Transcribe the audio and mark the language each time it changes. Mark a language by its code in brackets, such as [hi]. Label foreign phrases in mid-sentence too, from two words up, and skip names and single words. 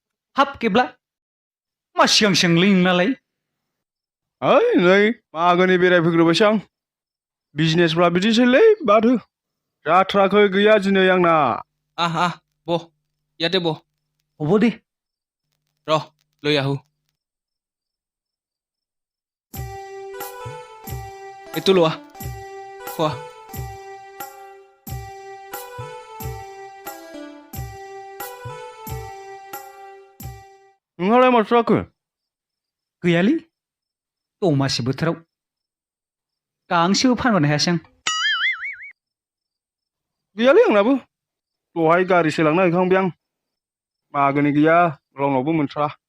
[brx] हाब गेब्ला मा सिगां सिगांलै नोंनालाय ओइ नै मागोनि बेरायफैग्रोबायसो आं बिजनेसफ्रा बिदिनोसैलै बाथो जाथ्राखै गैया दिनै आंना [as] बो ইয়াতে বহ হ'ব दे ৰ লৈ আহো এইটো লোৱা খোৱা [brx] नोंहालाय माथो जाखो गैयालै दमासि बोथोराव गांसेबो फानबोनो हायासै आं गैयालै आंनाबो दहाय गारिसो लांना हैखांबाय आं मागोनि गैया रावनावबो मोनथ्रा